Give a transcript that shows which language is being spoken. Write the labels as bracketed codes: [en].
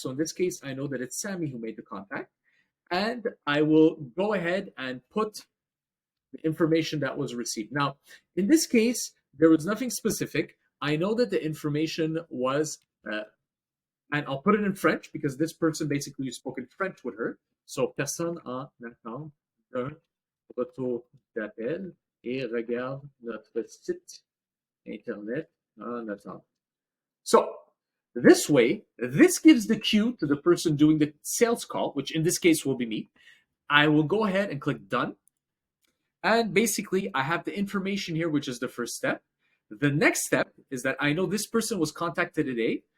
[en] So in this case, I know that it's Sammy who made the contact. And I will go ahead and put the information that was received. Now, in this case, there was nothing specific. I know that the information was And I'll put it in French because this person basically spoke in French with her. [fr] So, personne en attente d'un retour d'appel et regarde notre site internet en attente. [en] So, this way, this gives the cue to the person doing the sales call, which in this case will be me. I will go ahead and click done. And basically, I have the information here, which is the first step. The next step is that I know this person was contacted today.